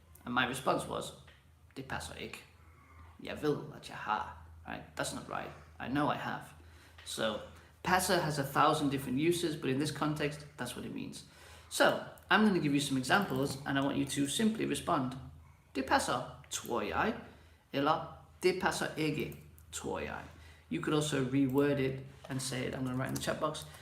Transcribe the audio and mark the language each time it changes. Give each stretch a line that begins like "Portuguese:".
English: And my response was,
Danish: det passer ikke. Jeg ved, at jeg har.
English: Right? That's not right. I know I have. So, passer has 1,000 different uses, but in this context, that's what it means. So, I'm going to give you some examples and I want you to simply respond.
Danish: Det passer, tror jeg. Eller, det passer ikke, tror jeg.
English: You could also reword it and say it. I'm going to write in the chat box.